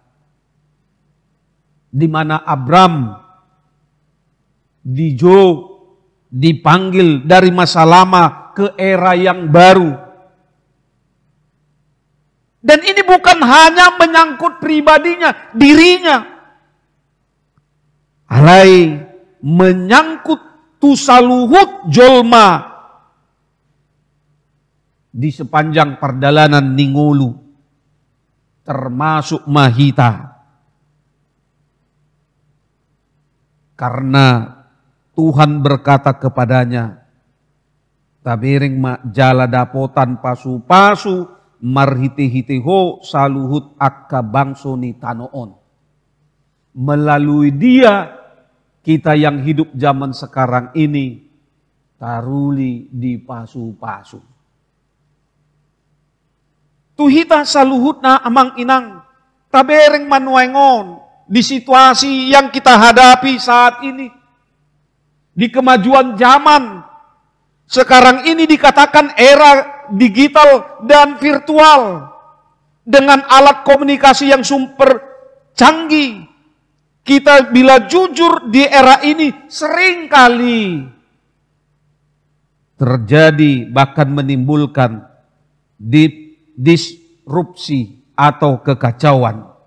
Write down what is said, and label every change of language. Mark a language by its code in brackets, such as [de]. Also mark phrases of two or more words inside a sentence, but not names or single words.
[id] Di mana Abram dipanggil dari masa lama ke era yang baru. Dan ini bukan hanya menyangkut pribadinya, dirinya. Alai menyangkut [bbc] tusaluhut jolma [id] di sepanjang perjalanan Ningolu, termasuk Mahita. Karena Tuhan berkata kepadanya, [bbc] tabiring ma jala dapotan pasu-pasu marhite-hiteho saluhut akka bangsoni tanoon. [id] Melalui dia, kita yang hidup zaman sekarang ini [bbc] taruli di pasu-pasu. Tuhita saluhutna amang inang, tabereng manuengon [id] di situasi yang kita hadapi saat ini. Di kemajuan zaman, sekarang ini dikatakan era digital dan virtual. Dengan alat komunikasi yang super canggih. Kita bila jujur di era ini seringkali terjadi bahkan menimbulkan disrupsi atau kekacauan.